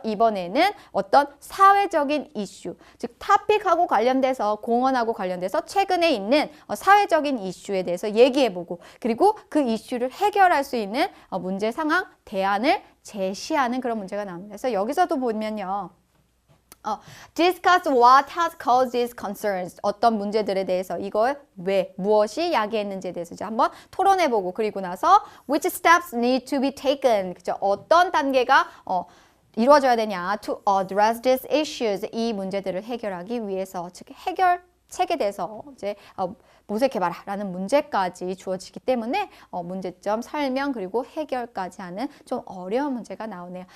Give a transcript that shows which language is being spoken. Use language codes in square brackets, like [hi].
[ko] 이번에는 어떤 사회적인 이슈, 즉 토픽하고 관련돼서 공헌하고 관련돼서 최근에 있는 사회적인 이슈에 대해서 얘기해보고 그리고 그 이슈를 해결할 수 있는 문제 상황, 대안을 제시하는 그런 문제가 나옵니다. 그래서 여기서도 보면요. [en] discuss what has caused these concerns. [ko] 어떤 문제들에 대해서 이걸 왜, 무엇이 야기했는지에 대해서 이제 한번 토론해보고 그리고 나서 [en] which steps need to be taken. [ko] 그죠? 어떤 단계가 이루어져야 되냐 [en] to address these issues. [ko] 이 문제들을 해결하기 위해서 즉 해결책에 대해서 이제 모색해봐라라는 문제까지 주어지기 때문에 문제점 설명 그리고 해결까지 하는 좀 어려운 문제가 나오네요.